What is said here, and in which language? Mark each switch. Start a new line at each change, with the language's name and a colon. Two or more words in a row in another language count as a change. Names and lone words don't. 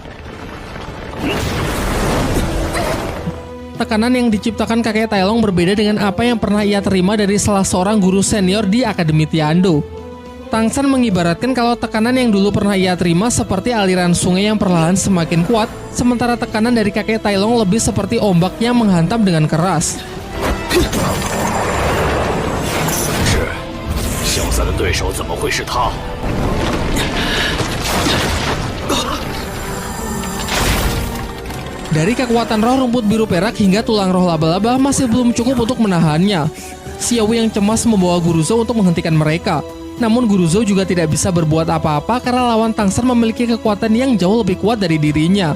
Indonesian: Tekanan yang diciptakan kakek Tai Long berbeda dengan apa yang pernah ia terima dari salah seorang guru senior di Akademi Tiando. Tang San mengibaratkan kalau tekanan yang dulu pernah ia terima seperti aliran sungai yang perlahan semakin kuat, sementara tekanan dari kakek Tai Long lebih seperti ombak yang menghantam dengan keras.
Chinese: 对手怎么会是他？
Indonesian: Dari kekuatan roh rumput biru perak hingga tulang roh laba-laba masih belum cukup untuk menahannya. Xiao yang cemas membawa Guruzo untuk menghentikan mereka. Namun Guruzo juga tidak bisa berbuat apa-apa karena lawan Tang San memiliki kekuatan yang jauh lebih kuat dari dirinya.